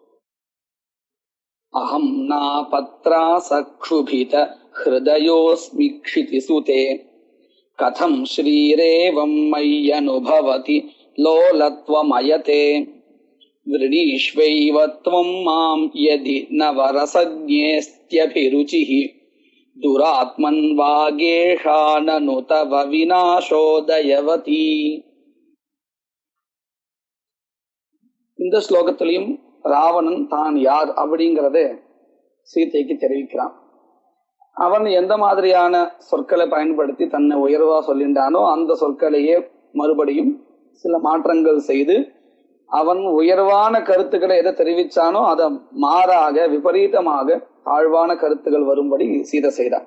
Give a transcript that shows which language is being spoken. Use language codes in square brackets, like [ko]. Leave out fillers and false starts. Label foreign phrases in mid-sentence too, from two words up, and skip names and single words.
[sa] अहं नापत्रासक्षुभित हृदयोऽस्मि क्षितिसुते कथं श्रीरेवं मय्यनुभवति लोलत्वमयते वृणीष्वैव त्वं मां यदि नवरसज्ञेस्त्यभिरुचिः दुरात्मन् वागेशा ननु तव विनाशोदयवती. [ta] இந்த ஸ்லோகத்திலையும் ராவணன் தான் யார் அப்படிங்கறத சீதைக்கு தெரிவிக்கிறான். அவன் எந்த மாதிரியான சொற்களை பயன்படுத்தி தன்னை உயர்வா சொல்லின்றானோ அந்த சொற்களையே மறுபடியும் சில மாற்றங்கள் செய்து அவன் உயர்வான கருத்துக்களை எதை தெரிவிச்சானோ அதை மாறாக விபரீதமாக தாழ்வான கருத்துகள் வரும்படி சீதை செய்தார்.